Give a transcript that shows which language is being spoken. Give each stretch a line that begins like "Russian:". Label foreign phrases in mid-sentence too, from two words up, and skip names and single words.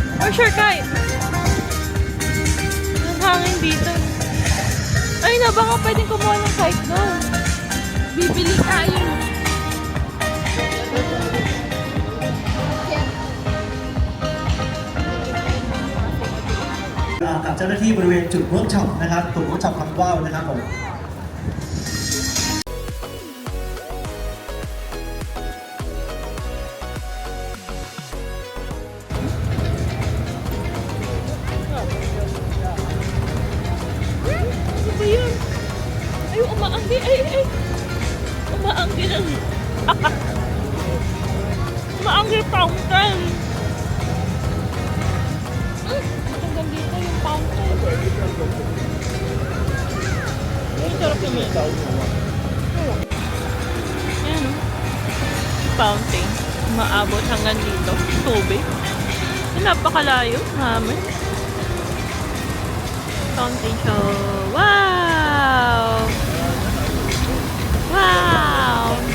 Filipino: sure, Kai. Ang hangin dito. Ay, na, baka pwedeng kumuha ng kite doon. Bibili tayo.
Thai: กับเจ้าหน้าที่บริเวณจุดเวิร์กช็อปนะครับจุดเวิร์กช็อปทำว่าวนะครับผม
Filipino: Ano ba yun? Ay, umaanggi. Ay. Umaanggi ng... Umaanggi fountain. Hanggang dito yung fountain. Ang sarap naman. Ayan, oh. Fountain. Maabot hanggang dito. Tubig. Napakalayo.
English: Hammer. Fountain show. Wow! Wow!